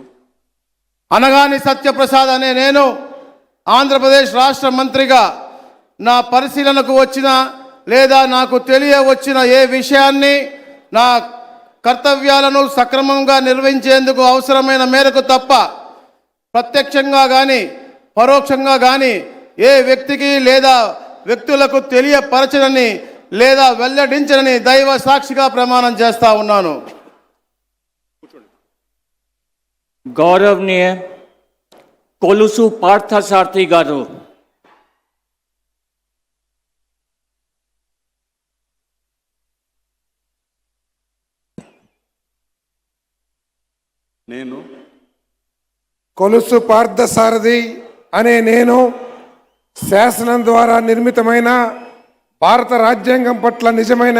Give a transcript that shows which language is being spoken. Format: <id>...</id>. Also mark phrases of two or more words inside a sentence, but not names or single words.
<te>అనగాని సత్యప్రసాద్ అనే నేను ఆంధ్రప్రదేశ్ రాష్ట్ర మంత్రిగా నా పరిశీలనకు వచ్చిన లేదా నాకు తెలియవచ్చిన ఏ విషయాన్ని నా కర్తవ్యాలను సక్రమంగా నిర్వహించేందుకు అవసరమైన మేరకు తప్ప ప్రత్యక్షంగా కానీ పరోక్షంగా కానీ ఏ వ్యక్తికి లేదా వ్యక్తులకు తెలియపరచనని లేదా వెల్లడించనని దైవ సాక్షిగా ప్రమాణం చేస్తా ఉన్నాను. గౌరవనీయ కొలుసు పార్థసారథి గారు, నేను కొలుసు పార్థసారథి అనే నేను శాసనం ద్వారా నిర్మితమైన భారత రాజ్యాంగం పట్ల నిజమైన</te>